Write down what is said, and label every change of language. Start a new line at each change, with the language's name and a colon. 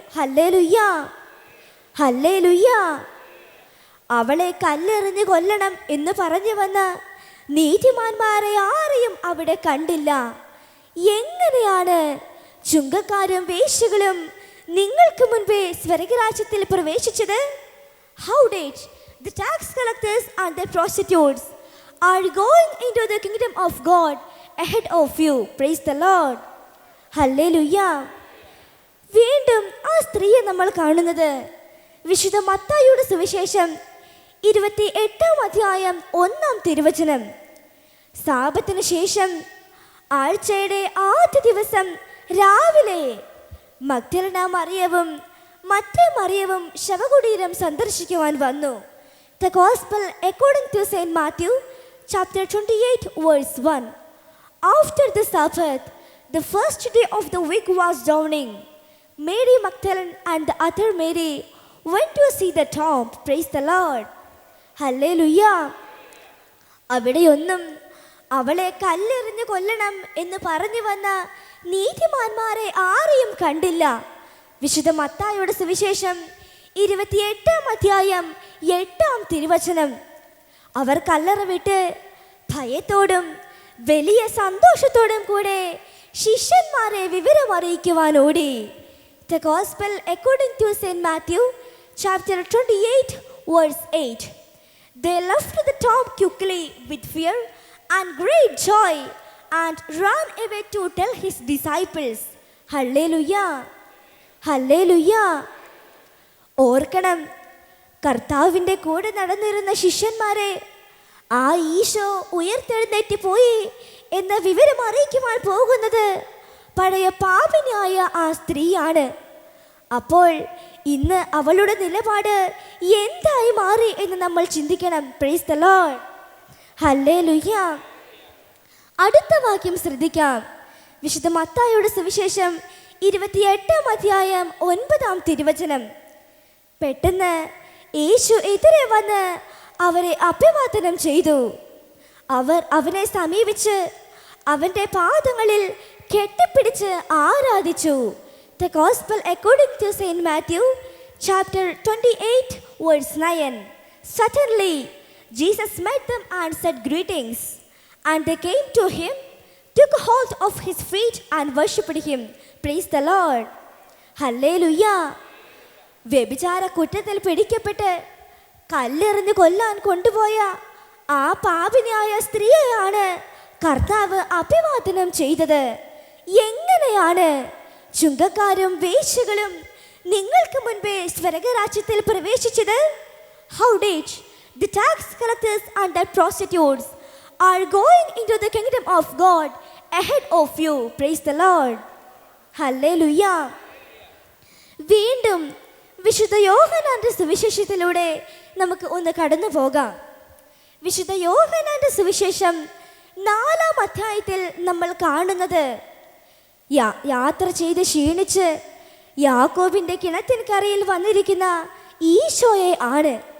Malayalam: Hallelujah, hallelujah. അവളെ കല്ലെറിഞ്ഞ് കൊല്ലണം എന്ന് പറഞ്ഞു വന്ന നീതിമാന്മാരെ ആരെയും അവിടെ കണ്ടില്ല. എങ്ങനെയാണ് ചുങ്കക്കാരും വേശ്യകളും നിങ്ങൾക്ക് മുൻപേ സ്വർഗ്ഗരാജ്യത്തിൽ പ്രവേശിച്ചത്?
English: How did the tax collectors and the prostitutes are going into the kingdom of God ahead of you? Praise the Lord. Hallelujah.
Malayalam: വീണ്ടും ആ സ്ത്രീയെ നമ്മൾ കാണുന്നത് വിശുദ്ധ മത്തായിയുടെ സുവിശേഷം 28-ാം അധ്യായം 1-ാം തിരുവചനം. സാബത്തിന് ശേഷം ആഴ്ചയുടെ ആദ്യ ദിവസം രാവിലെ മഗ്ദലന മറിയവും മറ്റേ മറിയവും ശവകുടീരം സന്ദർശിക്കുവാൻ വന്നു.
English: The Gospel according to Saint Matthew, chapter 28, verse 1. After the Sabbath, the first day of the week was dawning. Mary Magdalene and the other Mary went to see the tomb. Praise the Lord. Hallelujah.
Malayalam: അവിടെയൊന്നും അവളെ കല്ലെറിഞ്ഞ് കൊല്ലണം എന്ന് പറഞ്ഞു വന്ന നീതിമാന്മാരെ ആരെയും കണ്ടില്ല. വിശുദ്ധ മത്തായിയുടെ സുവിശേഷം 28-ാം അധ്യായം 8-ാം തിരുവചനം. അവർ കല്ലറ വിട്ട് ഭയത്തോടും വലിയ സന്തോഷത്തോടും കൂടെ ശിഷ്യന്മാരെ വിവരം അറിയിക്കുവാൻ ഓടി.
English: The Gospel according to Saint Matthew, chapter 28, verse 8. They left the tomb quickly with fear and great joy and ran away to tell his disciples. Hallelujah. Hallelujah.
Malayalam: ഓർക്കണം, കർത്താവിൻ്റെ കൂടെ നടന്നിരുന്ന ശിഷ്യന്മാരെ ആ ഈശോ ഉയർത്തെഴുന്നേറ്റ് പോയി എന്ന വിവരം അറിയിക്കുവാൻ പോകുന്നത് പഴയ പാപിനിയായ ആ സ്ത്രീയാണ്. അപ്പോൾ ഇന്ന് അവളുടെ നിലപാട് എന്തായി മാറി എന്ന് നമ്മൾ ചിന്തിക്കണം.
English: Praise the Lord.
Malayalam: ഹല്ലേലൂയ. അടുത്ത വാക്യം ശ്രദ്ധിക്കാം. വിശുദ്ധ മത്തായിയുടെ സുവിശേഷം 28-ാം അധ്യായം 9-ാം തിരുവചനം. പെട്ടെന്ന് യേശു എതിരെ വന്ന് അവരെ അഭിവാദനം ചെയ്തു. അവർ അവനെ സമീപിച്ച് അവൻ്റെ പാദങ്ങളിൽ കെട്ടിപ്പിടിച്ച് ആരാധിച്ചു.
English: The Gospel according to Saint Matthew, chapter 28, verse 9. Suddenly, Jesus met them and said greetings. And they came to him, took hold of his feet and worshipped him. Praise the Lord. Hallelujah.
Malayalam: വ്യഭിചാര കുറ്റത്തിൽ പിടിക്കപ്പെട്ട് കല്ലെറിഞ്ഞ് കൊല്ലാൻ കൊണ്ടുപോയ ആ പാപിനിയായ സ്ത്രീയെയാണ് കർത്താവ് അഭിവാദനം ചെയ്തത്. എങ്ങനെയാണ് ചുങ്കക്കാരും വേശ്യകളും നിങ്ങൾക്ക് മുൻപേ സ്വർഗ്ഗരാജ്യത്തിൽ പ്രവേശിച്ചത്?
English: How did the tax collectors and the prostitutes are going into the kingdom of God ahead of you? Praise the Lord. Hallelujah.
Malayalam: വീണ്ടും വിശുദ്ധ യോഹന്നാന്റെ സുവിശേഷത്തിലൂടെ നമുക്ക് ഒന്ന് കടന്നു പോകാം. വിശുദ്ധ യോഹന്നാന്റെ സുവിശേഷം 4-ാം അധ്യായത്തിൽ നമ്മൾ കാണുന്നത് യാത്ര ചെയ്ത് ക്ഷീണിച്ച് യാക്കോബിൻ്റെ കിണറ്റിൻകരയിൽ വന്നിരിക്കുന്ന ഈശോയെ ആണ്.